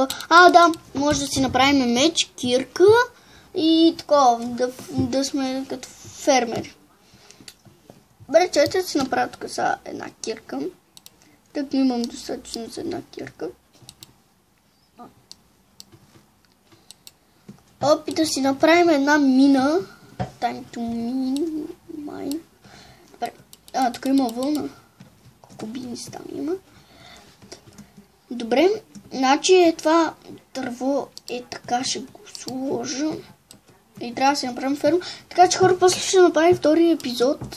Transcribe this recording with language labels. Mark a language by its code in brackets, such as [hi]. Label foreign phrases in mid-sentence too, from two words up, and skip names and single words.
[bg] Да, може да си направим меч, кирка и такова, да сме като фермери. Добре, чайте да си направя тук сега една кирка. Так имам достатъчно за една кирка. Да си направим една мина. [en] Time to mine. [bg] Добре. Тук има вълна. Колко бинис там има. Добре. Значи това дърво така ще го сложа. И трябва да си направим ферма. Така че хора, после ще направим втори епизод.